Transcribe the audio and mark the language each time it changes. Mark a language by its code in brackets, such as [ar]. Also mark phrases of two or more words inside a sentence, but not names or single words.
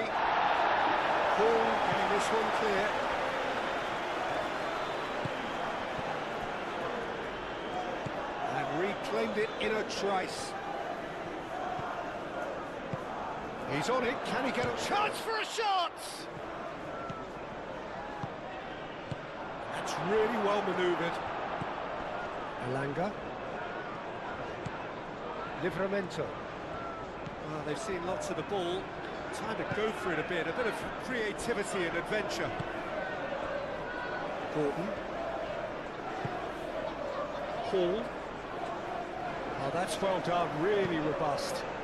[en] Hall getting this one clear. And reclaimed it in a trice. He's on it. Can he get a chance for a shot? That's really well manoeuvred. Elanga. Livramento. Well, they've seen lots of the ball. Time to go for it a bit of creativity and adventure. Gordon. Hall. Oh, that's well done, really robust.